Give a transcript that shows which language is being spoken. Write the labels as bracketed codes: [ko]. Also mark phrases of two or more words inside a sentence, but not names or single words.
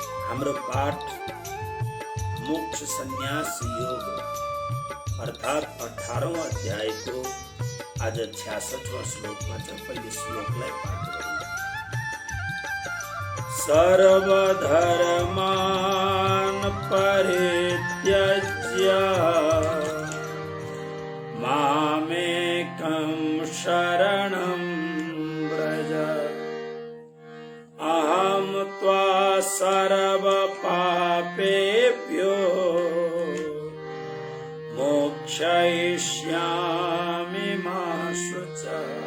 [ne] हाम्रो पाठ मोक्ष संन्यास योग अर्थात 18वां अध्याय को आज 66वां श्लोक में पहले श्लोकलाई पाठ गरौँ। [sa] सर्वधर्मान् परित्यज्य मामेकं शरणं व्रज अहं त्वा सर्वपापेभ्यो मोक्षयिष्यामि मा शुचः।